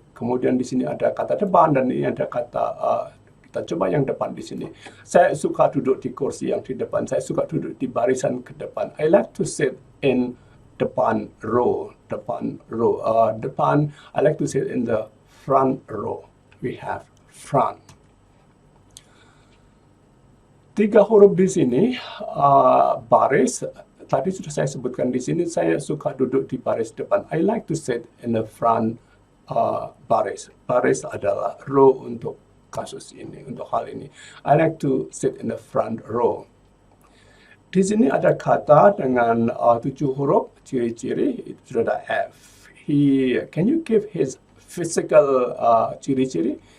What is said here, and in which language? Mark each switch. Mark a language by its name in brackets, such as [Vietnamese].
[Indonesian] Kemudian di sini ada kata depan dan ini ada kata kita coba yang depan di sini. Saya suka duduk di kursi yang di depan. Saya suka duduk di barisan ke depan. [English] I like to sit in depan row. Depan row. Depan. I like to sit in the front row. We have front. [Indonesian] 3 huruf di sini baris. Tadi sudah saya sebutkan di sini, saya suka duduk di baris depan. [English] I like to sit in the front baris. [Indonesian] Baris adalah row untuk kasus ini, untuk hal ini. [English] I like to sit in the front row. [Indonesian] Di sini ada kata dengan 7 huruf, ciri-ciri, itu sudah ada F. [English] Can you give his physical ciri-ciri?